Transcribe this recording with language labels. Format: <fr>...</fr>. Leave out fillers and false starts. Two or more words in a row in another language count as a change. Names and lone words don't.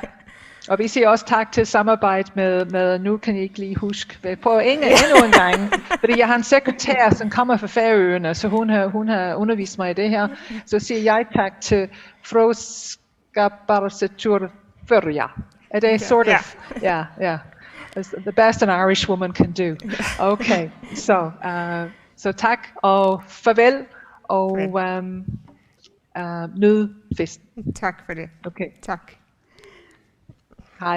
<da>Og vi siger også tak til samarbejde med nu kan jeg ikke lige huske, på endnu en gang, fordi jeg har en sekretær, som kommer fra Færøerne, så hun har undervist mig i det her. Så siger jeg tak til Froskabarsetur Førja. Er det</da> <en>sort of, yeah. The best an Irish woman can do.</en> <da>Okay, så tak og farvel og nyd festen. Tak for det. Okay. Tak. Hej.</da>